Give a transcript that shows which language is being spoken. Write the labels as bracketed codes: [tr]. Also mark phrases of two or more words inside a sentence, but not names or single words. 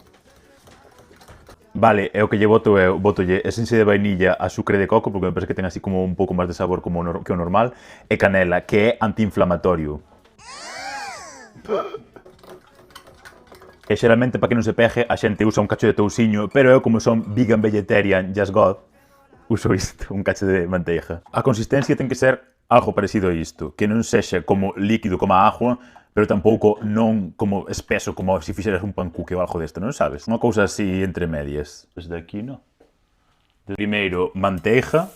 [gl] Vale, é o que lle boto eu, botolle esencia de vainilla, azúcar de coco, porque me parece que ten así como un pouco máis de sabor como que o normal, e canela, que é antiinflamatorio. E xeralmente, para que non se pegue, a xente usa un cacho de tousiño, pero eu, como son [en] vegan, vegetarian, just God, [gl] uso isto, un cacho de manteiga. A consistencia ten que ser algo parecido a isto, que non sexa como líquido como a agua, pero tampouco non como espeso, como se fixeras un pancuque ou algo desto, non sabes? Unha cousa así entre medias. Desde aquí, non? Primeiro, manteiga.